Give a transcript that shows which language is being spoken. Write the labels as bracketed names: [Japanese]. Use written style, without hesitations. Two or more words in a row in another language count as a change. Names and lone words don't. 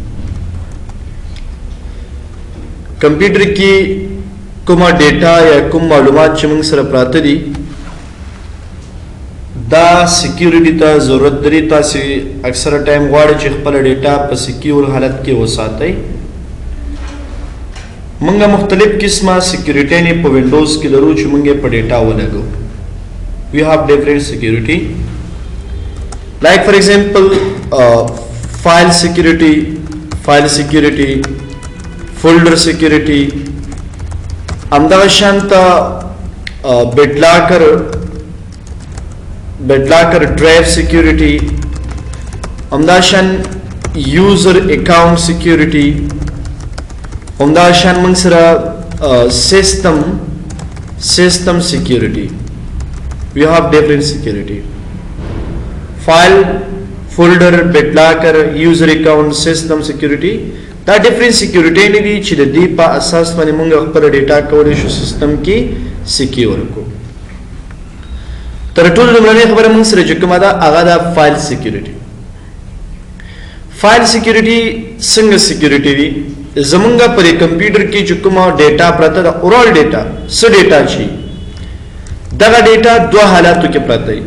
[Pashto] کمپیوټر کې کومه ډیټا یا کوم معلومات چې موږ سره پراته دي دا سیکیورټي ته ضرورت لري. تاسې اکثره ټایم غواړئ چې خپله ډیټا په سیکیور حالت کې وساتئ. موږ مختلف قسمه سیکیورټي په وینډوز کې لرو چې موږ په ډیټا ولګو. [English] We have different security, like for example file security, folder security, [Pashto] همدغه شانته [English] BitLocker drive security، [Pashto] همدغه شان [English] user account security، [Pashto] همدغه شان موږ سره [English] system security. We have different security. File, folder, BitLocker, user account, system security. [Pashto] دا [English] different security [Pashto] نه دي چې د دې په اساس باندې موږ خپل ډیټا کولی شو سیستم کې سکیور کړو. تر ټولو لومړنۍ خبره موږ سره چې کومه ده هغه ده [English] file security. file security [Pashto] څنګه سکیورټي وي؟ زمونږ پر کمپیوټر کې چې کومه ډیټا پراته ده، [English] overall data, [Pashto] څه ډیټا شي دغه ډیټا دوه حالاتو کې پراته وي.